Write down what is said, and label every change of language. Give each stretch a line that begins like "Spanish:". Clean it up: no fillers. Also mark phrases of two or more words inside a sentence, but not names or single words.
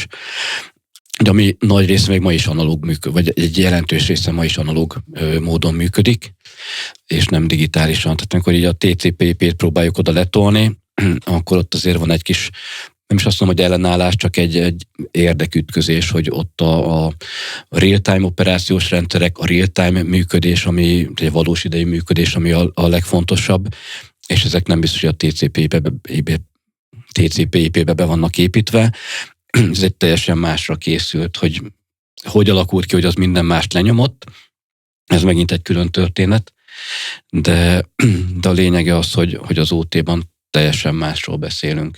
Hungarian: De ami nagy része még ma is analóg működik, vagy egy jelentős része ma is analóg módon működik, és nem digitálisan. Tehát amikor így a TCP/IP-t próbáljuk oda letolni, akkor ott azért van egy kis, nem is azt mondom, hogy ellenállás, csak egy érdekütközés, hogy ott a real-time operációs rendszerek, a real-time működés, ami egy valós idejű működés, ami a legfontosabb, és ezek nem biztos, hogy a TCP/IP-be be vannak építve. Ez egy teljesen másra készült, hogy alakult ki, hogy az minden mást lenyomott. Ez megint egy külön történet, de a lényege az, hogy az OT-ban teljesen másról beszélünk.